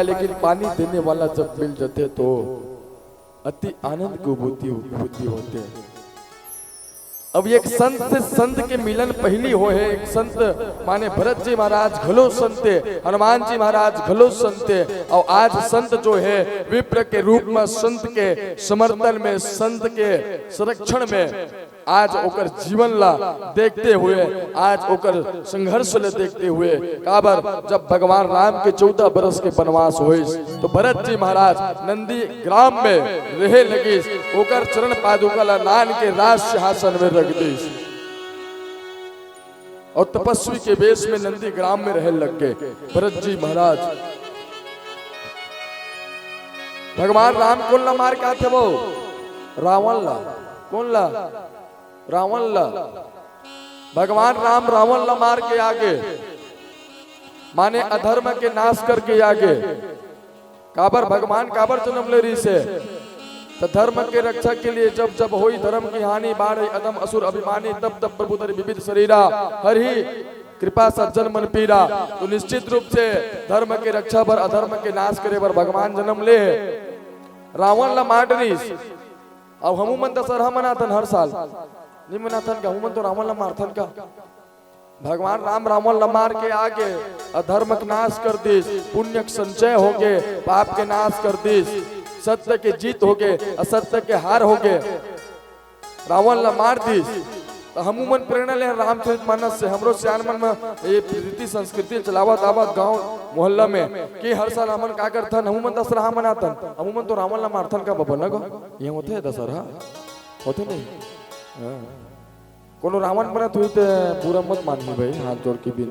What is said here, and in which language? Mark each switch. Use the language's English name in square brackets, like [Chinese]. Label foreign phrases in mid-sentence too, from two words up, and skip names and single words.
[Chhattisgarhi] लेकिन पानी देने वाला जब मिल जाते तो अति आनंद की अनुभूति होते। अब एक संत से संत के मिलन पहली हो है। एक संत माने भरत जी महाराज घलो संते, हनुमान जी महाराज घलो संते। और आज संत जो है विप्र के रूप में, संत के समर्थन में, संत के संरक्षण में, आज ओकर जीवन ला देखते हुए, आज ओकर संघर्ष ले देखते हुए, काबर जब भगवान राम के 14 बरस के वनवास हुए तो भरत जी महाराज नंदी ग्राम में रहे लगे, ओकर चरण पादुका ला नान के राज सिंहासन में रख दी और तपस्वी के वेश में नंदी ग्राम में रहे लग गए भरत जी महाराज। भगवान राम कौन ला मार के आते वो? रावण ला। कौन ला? रावण ला। भगवान राम रावण ला मार के आगे, माने अधर्म के नाश करके आगे। काबर भगवान काबर जन्म ले रही से तो धर्म के रक्षा के लिए। [Awadhi] जब जब होई धर्म की हानि, बाढ़ अदम असुर अभिमानी, तब तब प्रभु धरि विविध शरीरा, हर ही कृपा सज्जन मन पीरा। [Chhattisgarhi] तो निश्चित रूप से धर्म के रक्षा पर, अधर्म के नाश करे पर भगवान जन्म ले। रावण ला मार डरीस। अब हमू मन दशहरा मनाथन हर साल, नहीं मनाथन का? हमू मन तो रावण ला मारथन का। भगवान राम रावण ला मार के आगे अधर्म के नाश कर दिस, पुण्य के संचय हो गए, पाप के नाश कर दिस, सत्य के जीत हो गए, असत्य के हार हो गए। रावण ला मार दिस। तो हमू मन प्रेरणा ले रामचरितमानस से। हमरो सियान मन में ये रीति संस्कृति चलावत आवत गांव मोहल्ला में कि हर साल हमन का करथन, हमू मन दशहरा मनाथन, हमू मन तो रावण ला मारथन का बबन गो। ये होते है दशहरा? होते नहीं। कोनो रावण बनत हुई तो पूरा मत मानी भाई, हाथ जोड़ के भी।